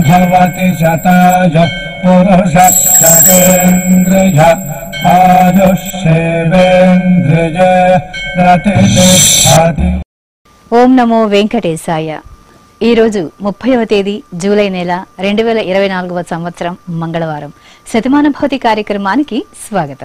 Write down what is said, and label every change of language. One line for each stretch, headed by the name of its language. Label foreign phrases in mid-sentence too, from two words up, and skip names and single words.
Sanskrit: जीवति शताय पुरुष शतेन्द्रिय आयुष्येवेन्द्रिय प्रतिष्ठति। ఓం నమో వెంకటేశాయ.
Telugu: ఈరోజు 30వ తేదీ జూలై నెల 2024వ సంవత్సరం మంగళవారం. శతమాన భవతి కార్యక్రమానికి స్వాగతం.